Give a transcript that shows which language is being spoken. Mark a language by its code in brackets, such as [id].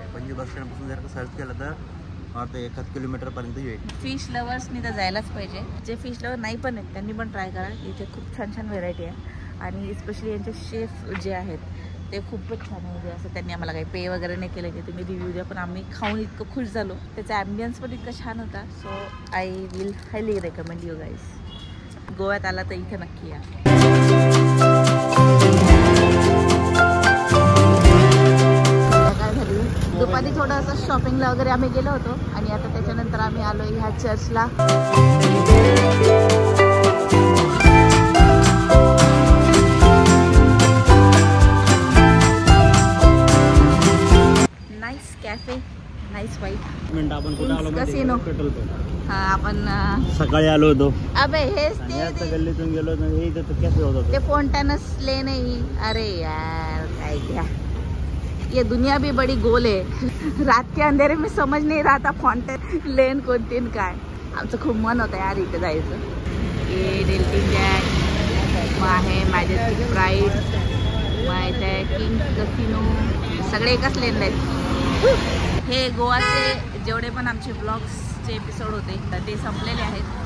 [mr] Panaji bus stand पासून जर का सर्च केलं तर वाटतं 1 किलोमीटर पर्यंत येईल. फिश लवर्सनी तर जायलाच पाहिजे. जे फिश लवर नाही पण आहेत त्यांनी पण ट्राय करा. इथे खूप छान छान व्हेरायटी आहे आणि स्पेशली यांचे शेफ जे आहेत ते खूपच छान आहे. म्हणजे असं त्यांनी आम्हाला काही पे वगैरे नाही केलं की तुम्ही रिव्ह्यू द्या, पण आम्ही खाऊन इतकं खुश झालो. त्याचा ॲम्बियन्स पण इतका छान होता. [en] So I will highly recommend you guys. [mr] गोव्यात आला तर इथे नक्की या. काय झाली दुपारी थोडंसं शॉपिंगला वगैरे आम्ही गेलो होतो आणि आता त्याच्यानंतर आम्ही आलो ह्या चर्चला. [en] Nice cafe, nice वाईट. [mr] आपण कुठे आलो कसिनो. हा आपण सकाळी आलो होतो. अबे हेच ते गल्लीतून गेलो हे इथं कॅफे होता [hi] ते फोंटनस ले नहीं. अरे यार काय क्या ये दुनिया भी बड़ी गोल है. रात के अंधेरे में समझ नहीं रहा था फाउंटेन लेन [mr] कोणती काय. आमचं खूप मन होतं यार इथे जायचं. हे डेल्टिन जॅक मग आहे मॅजेस्टिक प्राईड मग इथे किंग कसिनो सगळे एकाच लेनला आहेत. हे गोवाचे जेवढे पण आमचे ब्लॉग्सचे एपिसोड होते ते संपलेले आहेत.